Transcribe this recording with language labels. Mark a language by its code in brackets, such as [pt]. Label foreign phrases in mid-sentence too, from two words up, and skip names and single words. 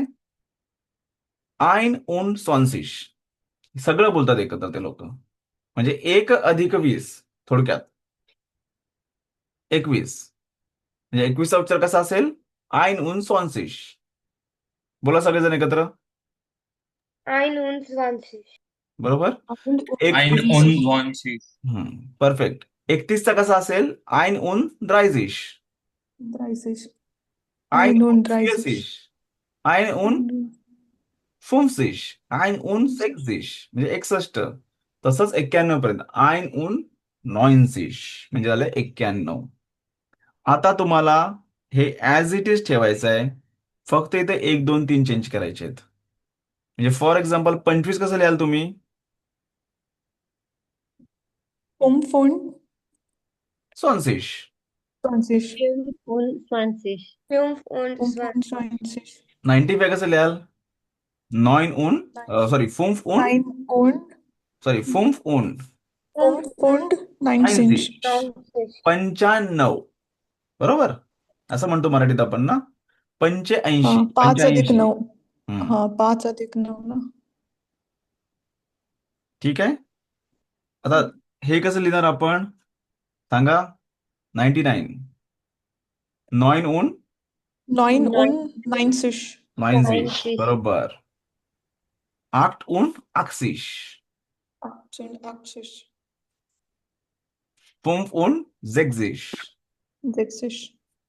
[de] ein und zwanzig [mr] सगळं बोलतात एकत्र ते लोक. म्हणजे 1 अधिक 20 थोडक्यात 21. म्हणजे 21 चा उच्चार कसा असेल? [de] ein und zwanzig. [mr] बोला सगळेजण एकत्र. [de] Ein und 20. [mr] बरोबर? [de] Ein und 20. [mr] परफेक्ट. 31 चा कसा असेल? [de] Ein und dreißig. 30, ein und 31, 40. Ein und 50. ein und 60 [mr] म्हणजे 61. तसंच 91 पर्यंत [de] ein und 90 [mr] म्हणजे झालं 91. आता तुम्हाला हे [en] as it is [mr] ठेवायचं आहे. फक्त इथे 1, 2, 3 चेंज करायचे आहेत. म्हणजे [en] for example [mr] 25 कसं लिहाल तुम्ही? [de] 25, स्वांशिश. 20, 25. 5 und 20. 25, [mr] 95 कसं लिहाल? 9 उन सॉरी 5 उन [de] 9 und [mr] सॉरी 5 उन [de] 5 und 19. 90. 95. [mr] बरोबर? असं म्हणतो मराठीत आपण ना. 85. 5 अधिक 9. हम्म. 5 अधिक 9 ना. ठीक आहे. आता हे कसं लिहिणार आपण सांगा. [de] 99 9 und 9 und 90. 90 बरोबर. 8 und 80 88. 5 und 60 60.